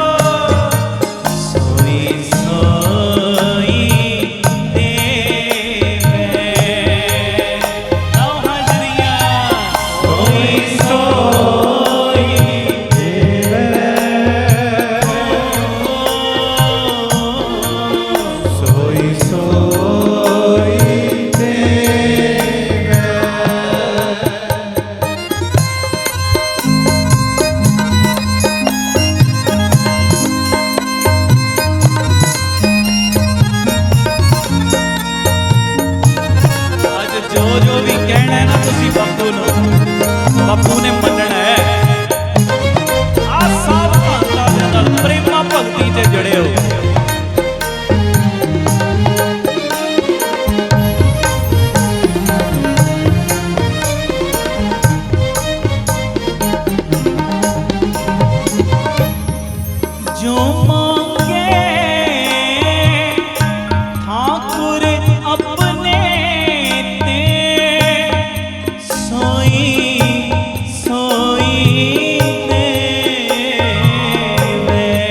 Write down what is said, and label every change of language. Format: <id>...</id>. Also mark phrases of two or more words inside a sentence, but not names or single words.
<pa>ਸੋਈ ਸੋਈ ਦੇਵੈ, ਆਓ ਹਾਜ਼ਰੀਆ। ਸੋਈ ਸੋਈ ਸੋਈ ਸੋਈ ਦੇਵੈ। ਅੱਜ ਜੋ ਜੋ ਵੀ ਕਹਿਣਾ ਹੈ ਨਾ ਤੁਸੀਂ ਬਾਪੂ ਨੂੰ, ਬਾਪੂ ਨੇ ਮੰਨਣਾ ਹੈ। ਆ ਸਭ ਭਗਤਾਂ ਦੇ ਨਾਲ ਪ੍ਰੇਮਾ ਭਗਤੀ 'ਚ ਜੁੜਿਓ। ਜੋ ਮਾਂਗੇ ਠਾਕੁਰ ਅਪਨੇ ਤੇ, ਸੋਈ ਸੋਈ ਦੇਵੈ।</pa>